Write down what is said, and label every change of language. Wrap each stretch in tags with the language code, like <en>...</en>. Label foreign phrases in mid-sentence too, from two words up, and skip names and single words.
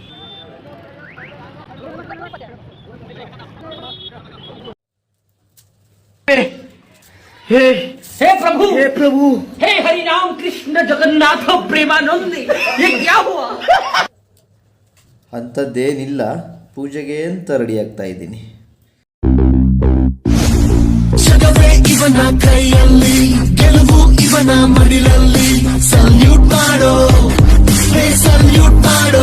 <hi>हे प्रभु, हे प्रभु, हे हरि राम कृष्ण जगन्नाथ प्रेमानंदी, ये क्या हुआ?</hi> <kn>ಅಂಥದ್ದೇನಿಲ್ಲ, ಪೂಜೆಗೆ ಅಂತ ರೆಡಿ ಆಗ್ತಾ ಇದ್ದೀನಿ. ಜಗವೇ ಇವನ ಕೈಯಲ್ಲಿ ಗೆಲುವು ಇವನ ಮಡಿಲಲ್ಲಿ ಸಲ್ಯೂಟ್ ಮಾಡೋ, ಸಲ್ಯೂಟ್ ಮಾಡೋ.</kn>